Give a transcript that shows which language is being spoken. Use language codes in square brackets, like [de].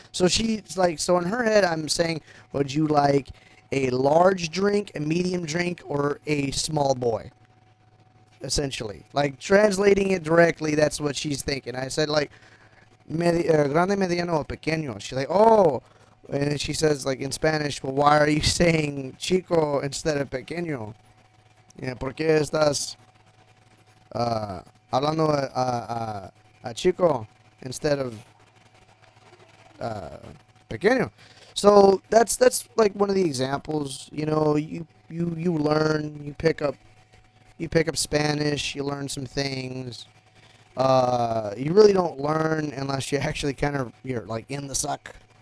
[en] So she's like, so in her head, I'm saying, would you like a large drink, a medium drink, or a small boy? Essentially, like, translating it directly, that's what she's thinking. I said, like, [es] grande, mediano, o pequeño. [en] She's like, oh, and then she says, like, in Spanish, well, why are you saying chico instead of pequeño? Yeah, [es] ¿por qué estás hablando a chico [en] instead of pequeño? So that's like one of the examples. You know, you learn, you pick up Spanish, you learn some things. You really don't learn unless you actually you're like in the suck.